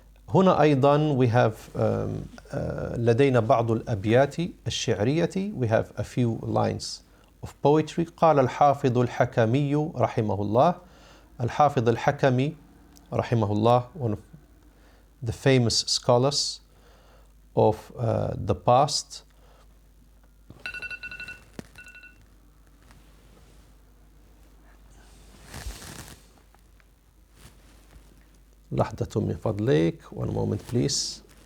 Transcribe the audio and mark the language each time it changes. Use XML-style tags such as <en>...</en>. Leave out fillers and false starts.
<ar>هنا أيضا</ar> <en>we have</en> <ar>لدينا بعض الأبيات الشعرية,</ar> <en>we have a few lines of poetry.</en> <ar>قال الحافظ الحكمي رحمه الله. الحافظ الحكمي رحمه الله,</ar> <en>one of the famous scholars of the past.</en> <ar>لحظة من فضلك.</ar> <en>One moment please.</en>